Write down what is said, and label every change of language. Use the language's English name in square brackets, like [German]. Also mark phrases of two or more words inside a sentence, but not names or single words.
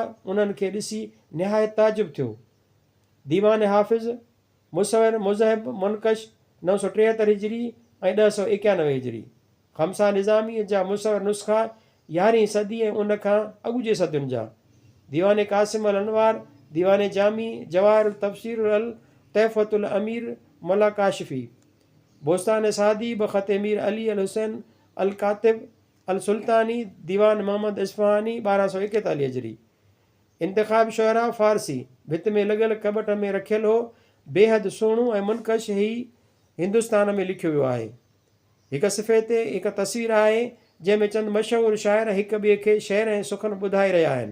[Sindhi] उन्हनि खे ॾिसी निहायत ताजुब थियो। दीवान हाफ़िज़ मुसवर मुज़हब मुनकश 973 हिजरी ऐं 1091 हिजरी। ख़म्सा निज़ामी जा मुसवर नुस्ख़ा 11वीं सदी ऐं उन खां अॻु जे सदियुनि जा। दीवान क़ासिम अल अनवार, दीवान जामी, जवाहिर तफ़सीर अल तहफ़तुल अमीर मला काशिफ़ी। बोस्तान सादी बख़त मीर अली अल हुसैन अल कातिब अल सुल्तानी, दीवान मोहम्मद इस्फ़हानी 1241 हिजरी। इंतिख़ाब शुअरा फ़ारसी भित में लॻियल कॿट में रखियल हो। बेहद सुहिणो ऐं मुनकश ही हिंदुस्तान में लिखियो वियो आहे। हिकु सिफ़े ते हिकु तस्वीर आहे जंहिंमें चंद मशहूरु शाइर हिक ॿिए खे शेर ऐं सुखन ॿुधाए रहिया आहिनि।